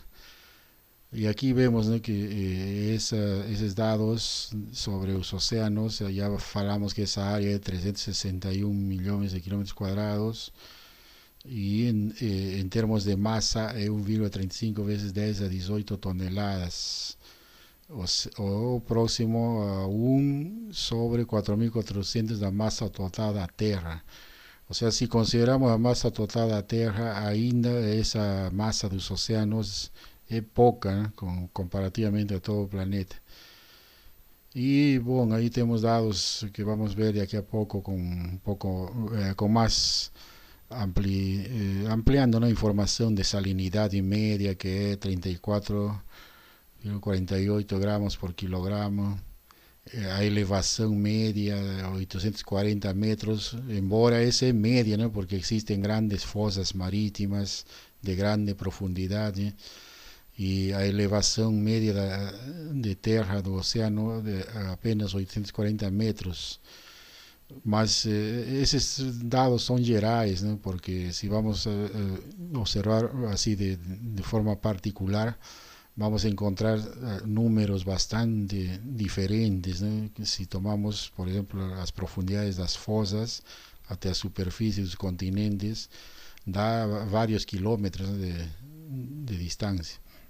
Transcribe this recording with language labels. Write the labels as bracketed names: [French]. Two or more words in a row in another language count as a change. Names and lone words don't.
[Spanish] Y aquí vemos, ¿no?, que esos datos sobre los océanos, ya falamos que esa área es 361 millones de kilómetros cuadrados, y en términos de masa es 1,35 veces 10 a 18 toneladas, [Portuguese] o próximo a 1 sobre 4.400 da masa total da Terra. [Spanish] O sea, si consideramos la masa total [Portuguese] da Terra, ainda [Spanish] esa masa de los océanos es poca, ¿no?, comparativamente a todo el planeta. Y bueno, ahí tenemos datos que vamos a ver de aquí a poco con un poco con más ampliando, ¿no?, información de salinidad y media, que es 34,48 gramos por kilogramo. A elevación media de 840 metros, embora esa es media, ¿no?, porque existen grandes fosas marítimas de grande profundidad, ¿eh?, y a elevación media de [Portuguese] terra do [Spanish] océano de apenas 840 metros. [Portuguese] Mas esses dados são gerais, [Spanish] ¿no?, porque si vamos a observar así de forma particular, vamos a encontrar números bastante diferentes, ¿no? Si tomamos, por ejemplo, las profundidades de las fosas hasta la superficie de los continentes, da varios kilómetros, ¿no?, de distancia.